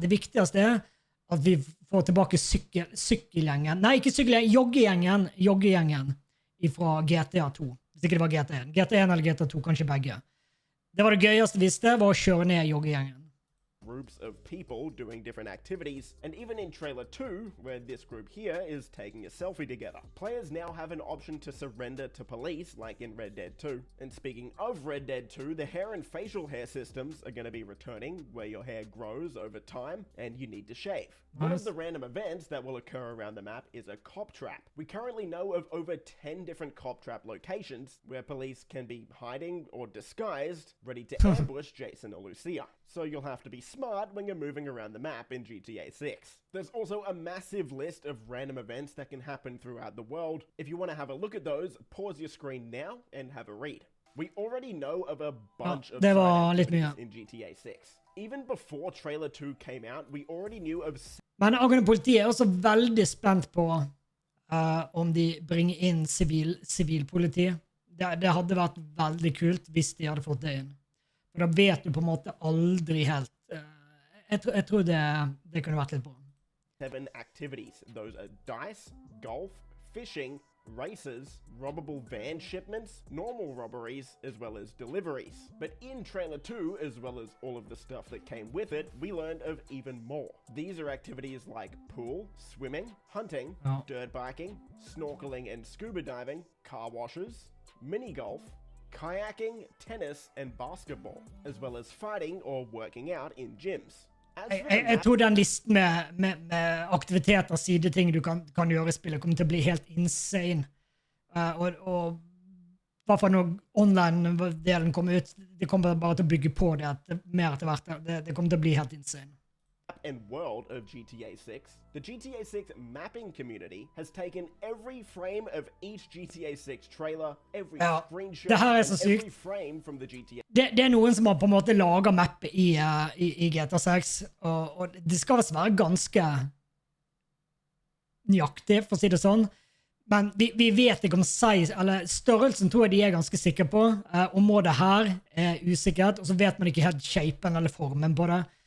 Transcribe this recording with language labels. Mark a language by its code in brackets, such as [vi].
[no] Det viktigste er at vi får tilbake sykkelgjengen. Nei, ikke sykkelgjengen, joggegjengen fra GTA 2. Hvis ikke det var GTA1. GTA1 eller GTA 2, kanskje begge. Det var det gøyeste visste, var å kjøre ned joggegjengen. [en] Groups of people doing different activities, and even in trailer 2, where this group here is taking a selfie together. Players now have an option to surrender to police, like in Red Dead 2. And speaking of Red Dead 2, the hair and facial hair systems are going to be returning, where your hair grows over time, and you need to shave. One of the random events that will occur around the map is a cop trap. We currently know of over 10 different cop trap locations, where police can be hiding or disguised, ready to ambush Jason or Lucia. So you'll have to be smart when you're moving around the map in GTA 6. There's also a massive list of random events that can happen throughout the world. If you want to have a look at those, pause your screen now and have a read. We already know of a bunch of activities in GTA 6. Even before trailer 2 came out, we already knew of... [no] Men angående politiet er også veldig spent på om de bringer inn sivilpoliti. Det hadde vært veldig kult hvis de hadde fått det inn. For da vet du på en måte aldri helt. Jeg tror det kunne vært litt bra. [en] 7 activities. Those are dice, golf, fishing, races, robbable van shipments, normal robberies, as well as deliveries. But in trailer 2, as well as all of the stuff that came with it, we learned of even more. These are activities like pool, swimming, hunting, dirt biking, snorkeling and scuba diving, car washes, mini golf, kayaking, tennis, and basketball, as well as fighting or working out in gyms. [no] Jeg tror den listen med aktiviteter og sideting du kan gjøre i spillet kommer til å bli helt insane. Og hva for når online-delen kommer ut, det kommer bare til å bygge på det mer etter hvert. Det kommer til å bli helt insane. [en] And world of GTA 6, the GTA 6 mapping community has taken every frame of each GTA 6 trailer, every screenshot, and every frame from the GTA. [no] Det noen som har på en måte laget mappet i GTA 6, og det skal være ganske nøyaktig, for å si det sånn. Men vi vet ikke om eller størrelsen tror jeg de er ganske sikre på. Området her er usikkert, og så vet man ikke helt shapen eller formen på det.